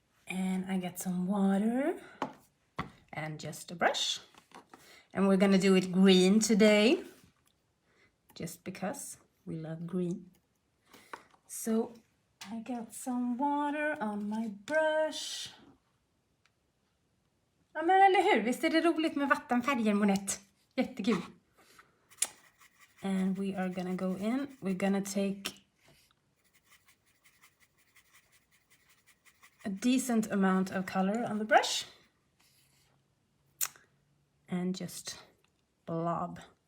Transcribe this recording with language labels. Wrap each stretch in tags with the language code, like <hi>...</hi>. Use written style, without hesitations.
<en>And I get some water and just a brush. And we're gonna do it green today, just because we love green. So I got some water on my brush.</en> <sv>Ja men eller hur, visst är det roligt med vattenfärger, Monette? Jättekul.</sv> <en>And we are gonna go in, we're gonna take a decent amount of color on the brush. And just blob.</en>